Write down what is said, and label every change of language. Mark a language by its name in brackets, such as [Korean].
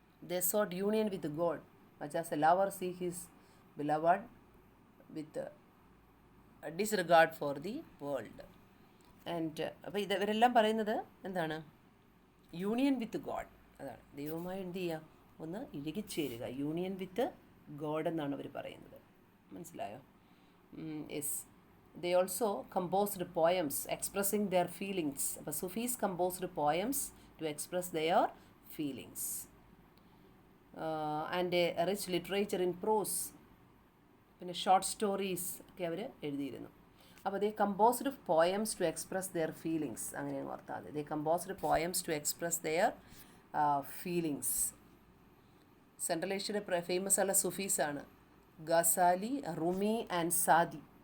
[English] They sought union with God much as a lover see his beloved with disregard for the world. [Malayalam] And അപ്പോൾ ഇവരെല്ലാം പറയുന്നത് എന്താണ്? [English] union with god, [Malayalam] അതാണ്, ദൈവവുമായി എന്ത് ചെയ്യുക, ഒന്ന് ഇഴുകിച്ചേരുക, യൂണിയൻ വിത്ത് ഗോഡ് എന്നാണ് അവർ പറയുന്നത്. മനസ്സിലായോ? Yes. [English] They also composed poems expressing their feelings. അപ്പോൾ Sufis composed poems to express their feelings. And a rich literature in prose. [Malayalam] പിന്നെ ഷോർട്ട് സ്റ്റോറീസ് ഒക്കെ അവർ എഴുതിയിരുന്നു. അപ്പോൾ [English] they composed poems to express their feelings, [Malayalam] അങ്ങനെ ഓർത്താൽ മതി. [English] They composed poems to express their feelings. [Malayalam] Central ഏഷ്യയുടെ famous ആയുള്ള സുഫീസാണ് Ghazali, റുമി and Saadi.